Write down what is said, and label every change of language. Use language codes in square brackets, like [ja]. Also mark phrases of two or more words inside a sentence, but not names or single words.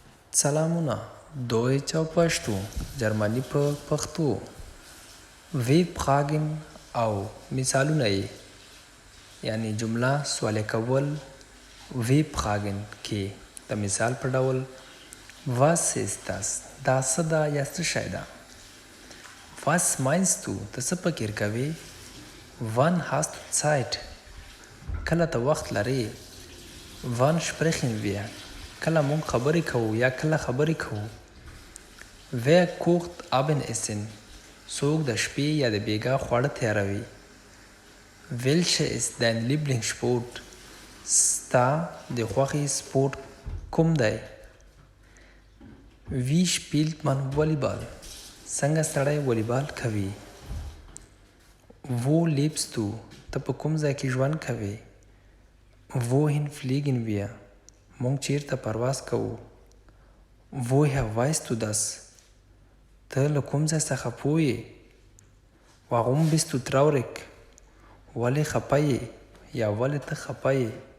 [ps] سلامونه Deutsch او پښتو جرمني په پښتو وی fragen او مثالونه یې یعنی جمله سوال کول وی fragen کې د مثال په ډول [de] was ist das [ps] دا څه ده یا څه شی ده [de] was meinst [ps] du ته څه فکر کوې [de] wann hast du Zeit [ps] کله ته وخت لرې [de] wann sprechen wir [ps] کله مونږ خبرې کوو یا کله خبرې کوو [de] wer kocht Abendessen [ps] څوک د شپې یا د بیګا خواړه تیاروي [de] welcher ist dein Lieblingssport [ps] ستا د خوښې سپورټ کوم دی [de] wie spielt man Volleyball [ps] څنګه سړی والیبال کوي [de] wo lebst du [ps] ته په کوم ځای کې ژوند کوې [de] wohin fliegen wir [ps] مونږ چیرته پرواز کوو [de] woher weißt du das [ps] ته له کوم ځای څخه پوه یې [de] warum bist du traurig [ps] ولې خفه یې یا ولې ته خفه یې